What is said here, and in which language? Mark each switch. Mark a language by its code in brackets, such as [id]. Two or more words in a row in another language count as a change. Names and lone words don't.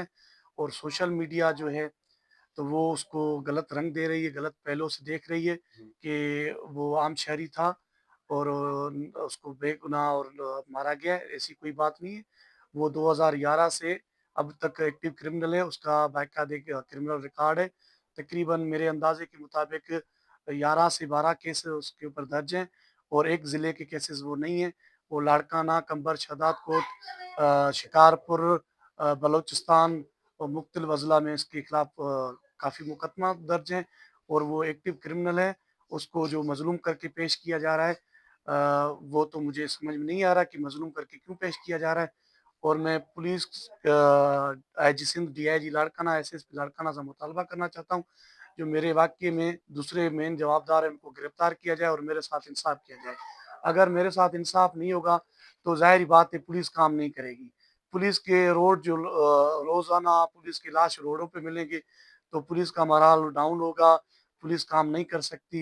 [ur] और [en] social media [ur] جو ہے تو وہ اس کو غلط رنگ دے رہی ہے، غلط پہلوؤں سے دیکھ رہی ہے کہ وہ عام شہری تھا اور اس کو بےگناہ اور مارا گیا ہے. ایسی کوئی بات نہیں ہے. وہ 2011 سے اب تک [en] active criminal [ur] है। اس کا باقاعدہ ایک [en] criminal record [ur] ہے۔ تقریباً میرے اندازے کے مطابق 11 سے 12 کیس اس کے اوپر درج ہیں اور ایک ضلعے کے کیسز وہ نہیں ہے. وہ لاڑکانہ، قمبر، شہدادکوٹ، شکارپور، بلوچستان اور مختلف اضلاع میں اس کے خلاف کافی مقدمہ درج ہیں اور وہ [en] active criminal [ur] है। اس کو جو مظلوم کر کے پیش کیا جا رہا ہے وہ تو مجھے سمجھ میں نہیں آ رہا کہ مظلوم کر کے کیوں پیش کیا جا رہا ہے. اور میں پولیس آئی جی سندھ، ڈی آئی جی لاڑکانہ، ایس ایس پی لاڑکانہ سے مطالبہ کرنا چاہتا ہوں جو میرے واقعے میں دوسرے مین جوابدار ہیں ان کو گرفتار کیا جائے اور میرے ساتھ انصاف کیا جائے. اگر میرے ساتھ انصاف نہیں ہوگا تو ظاہر سی بات ہے پولیس کام نہیں کرے گی. پولیس کے روڈ جو روزانہ پولیس کی لاش روڈوں پہ ملیں گے تو پولیس کا [en] morale down [ur] ہوگا، پولیس کام نہیں کر سکتی.